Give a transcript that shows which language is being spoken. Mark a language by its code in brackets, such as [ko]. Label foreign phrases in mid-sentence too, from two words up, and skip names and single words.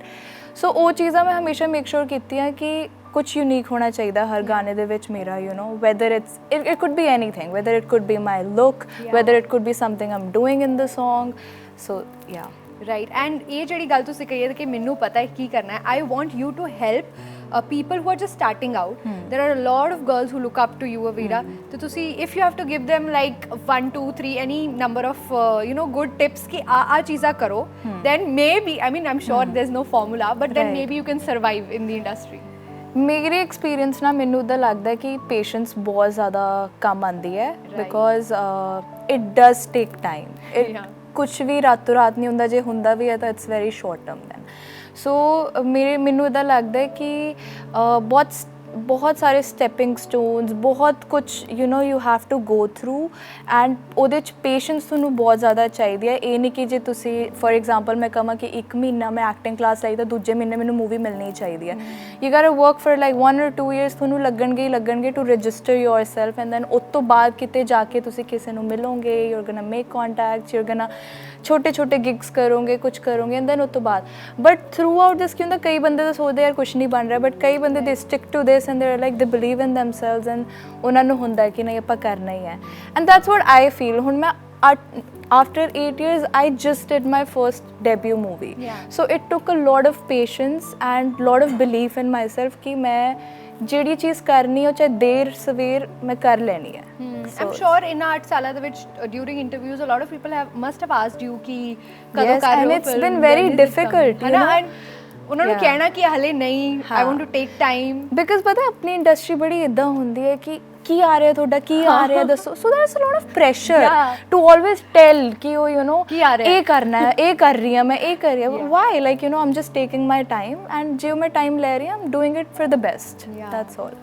[pa] ਸੋ ਉਹ ਚੀਜ਼ਾਂ ਮੈਂ ਹਮੇਸ਼ਾ [en] make sure [pa] ਕੀਤੀਆਂ ਕਿ ਕੁਛ ਯੂਨੀਕ ਹੋਣਾ ਚਾਹੀਦਾ ਹਰ ਗਾਣੇ ਦੇ ਵਿੱਚ ਮੇਰਾ, [en] you know, whether it could be anything, whether it could be my look, whether it could be something I am doing in the song. So ya, Right. And [pa] ਇਹ ਜਿਹੜੀ ਗੱਲ ਤੁਸੀਂ ਕਹੀ ਹੈ ਕਿ ਮੈਨੂੰ ਪਤਾ ਹੈ ਕੀ ਕਰਨਾ ਹੈ, [en] I want you to help people who are just starting out, there are a lot of girls who look up to you, Avira. So ਤੁਸੀਂ if you have to give them like 1 2 3 any number of good tips [pa] ਕਿ ਆਹ ਚੀਜ਼ਾਂ ਕਰੋ, [en] then maybe, I mean, I'm sure there's no formula, but then Right. maybe you can survive in the industry. [pa] ਮੇਰੇ ਐਕਸਪੀਰੀਅੰਸ ਨਾਲ ਮੈਨੂੰ ਉਦਾਂ ਲੱਗਦਾ ਕਿ ਪੇਸ਼ੈਂਸ ਬਹੁਤ ਜ਼ਿਆਦਾ ਕੰਮ ਆਉਂਦੀ ਹੈ [en] because it does take time Yeah. [pa] ਕੁਛ ਵੀ ਰਾਤੋਂ ਰਾਤ ਨਹੀਂ ਹੁੰਦਾ, ਜੇ ਹੁੰਦਾ ਵੀ ਹੈ ਤਾਂ [en] it's very short term then. [pa] ਸੋ ਮੈਨੂੰ ਇੱਦਾਂ ਲੱਗਦਾ ਹੈ ਕਿ ਬਹੁਤ ਸਾਰੇ [en] stepping stones, [pa] ਬਹੁਤ ਕੁਛ [en] you have to go through, and [pa] ਉਹਦੇ 'ਚ ਪੇਸ਼ੈਂਸ ਤੁਹਾਨੂੰ ਬਹੁਤ ਜ਼ਿਆਦਾ ਚਾਹੀਦੀ ਹੈ। ਇਹ ਨਹੀਂ ਕਿ ਜੇ ਤੁਸੀਂ [en] for example [pa] ਮੈਂ ਕਹਾਂ ਕਿ 1 ਮਹੀਨਾ ਮੈਂ [en] acting class [pa] ਲਈ ਤਾਂ ਦੂਜੇ ਮਹੀਨੇ ਮੈਨੂੰ ਮੂਵੀ ਮਿਲਣੀ ਚਾਹੀਦੀ ਹੈ। [en] You got to work for like 1 or 2 years, [pa] ਤੁਹਾਨੂੰ ਲੱਗਣਗੇ [en] to register yourself, and then [pa] ਉਸ ਤੋਂ ਬਾਅਦ ਕਿਤੇ ਜਾ ਕੇ ਤੁਸੀਂ ਕਿਸੇ ਨੂੰ ਮਿਲੋਗੇ, [en] you are gonna make contacts, you are gonna [pa] ਛੋਟੇ ਗਿਗਸ ਕਰੋਗੇ, ਕੁਛ ਕਰੋਗੇ, [en] and then [pa] ਉਸ ਤੋਂ ਬਾਅਦ [en] but throughout this [pa] ਕੀ ਹੁੰਦਾ, ਕਈ ਬੰਦੇ ਤਾਂ ਸੋਚਦੇ ਯਾਰ ਕੁਛ ਨਹੀਂ ਬਣ ਰਿਹਾ, ਬਟ ਕਈ ਬੰਦੇ [en] they stick to this and they are like they believe in themselves, and [pa] ਉਹਨਾਂ ਨੂੰ ਹੁੰਦਾ ਕਿ ਨਹੀਂ ਆਪਾਂ ਕਰਨਾ ਹੀ ਹੈ, [en] and that's what I feel. [pa] ਹੁਣ ਮੈਂ [en] after 8 years I just did my first debut movie, so it took a lot of patience and lot of belief in myself [pa] ਕਿ ਮੈਂ ਜਿਹੜੀ ਚੀਜ਼ ਕਰਨੀ ਉਹ ਚਾਹੇ ਦੇਰ ਸਵੇਰ ਮੈਂ ਕਰ ਲੈਣੀ ਹੈ। [en] I'm sure in 8 [pa] ਸਾਲਾਂ ਦੇ ਵਿੱਚ [en] during interviews a lot of people must have asked you [pa] ਕਿ ਕਦੋਂ ਕਰ ਰਹੇ ਹੋ, [en] and it's been very difficult, you know, [pa] ਉਹਨਾਂ ਨੂੰ ਕਹਿਣਾ ਕਿ ਹਲੇ ਨਹੀਂ, [en] I want to take time, [pa] because ਪਤਾ ਆਪਣੀ ਇੰਡਸਟਰੀ ਬੜੀ ਇਦਾਂ ਹੁੰਦੀ ਹੈ ਕਿ ਕੀ ਆ ਰਿਹਾ ਤੁਹਾਡਾ, ਕੀ ਆ ਰਿਹਾ ਦੱਸੋ, [en] so there is a lot of pressure to always tell [pa] ਕਿ ਉਹ ਇਹ ਕਰਨਾ ਹੈ, ਇਹ ਕਰ ਰਹੀ ਹਾਂ ਮੈਂ, ਇਹ ਕਰ ਰਹੀ ਹਾਂ, [en] why like I'm just taking my time, and [pa] ਜੇ ਮੈਂ ਟਾਈਮ ਲੈ ਰਹੀ ਹਾਂ [en] I'm doing it for the best, that's all.